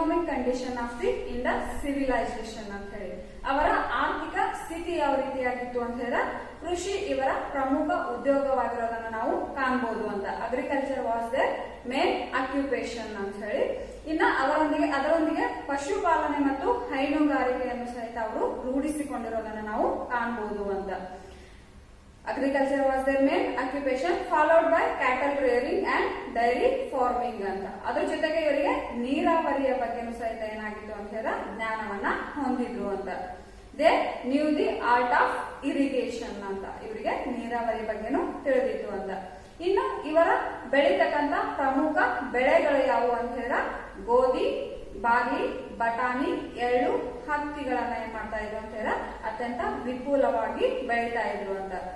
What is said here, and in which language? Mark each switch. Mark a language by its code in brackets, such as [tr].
[en] condition of the Indus civilisation [kn] ಅಂತ ಹೇಳಿ. ಅವರ ಆರ್ಥಿಕ ಸ್ಥಿತಿ ಯಾವ ರೀತಿಯಾಗಿತ್ತು ಅಂತ ಹೇಳಿದ್ರೆ ಕೃಷಿ ಇವರ ಪ್ರಮುಖ ಉದ್ಯೋಗವಾಗಿರೋದನ್ನ ನಾವು ಕಾಣಬಹುದು ಅಂತ. [en] agriculture was their main occupation [kn] ಅಂತ ಹೇಳಿ. ಇನ್ನ ಅದರೊಂದಿಗೆ ಪಶುಪಾಲನೆ ಮತ್ತು ಹೈನುಗಾರಿಕೆಯನ್ನು ಸಹಿತ ಅವರು ರೂಢಿಸಿಕೊಂಡಿರೋದನ್ನ ನಾವು ಕಾಣಬಹುದು ಅಂತ. [en] Agriculture was their main occupation, followed by cattle rearing and dairy farming [kn] ಅಂತ. ಅದ್ರ ಜೊತೆಗೆ ಇವರಿಗೆ ನೀರಾವರಿಯ ಬಗ್ಗೆನೂ ಸಹಿತ ಏನಾಗಿತ್ತು ಅಂತ ಹೇಳಿದ್ರೆ ಜ್ಞಾನವನ್ನ ಹೊಂದಿದ್ರು ಅಂತ. [en] they knew the art of irrigation [kn] ಅಂತ. ಇವರಿಗೆ ನೀರಾವರಿ ಬಗ್ಗೆನೂ ತಿಳಿದಿತ್ತು ಅಂತ. ಇನ್ನು ಇವರ ಬೆಳೀತಕ್ಕಂತ ಪ್ರಮುಖ ಬೆಳೆಗಳು ಯಾವುವು ಅಂತ ಹೇಳಿದ್ರೆ ಗೋಧಿ, ಬಾರ್ಲಿ, ಬಟಾಣಿ, ಎಳ್ಳು, ಹತ್ತಿಗಳನ್ನ ಏನ್ ಮಾಡ್ತಾ ಇದ್ರು ಅಂತ ಹೇಳಿದ್ರೆ ಅತ್ಯಂತ ವಿಪುಲವಾಗಿ ಬೆಳೀತಾ ಇದ್ರು ಅಂತ.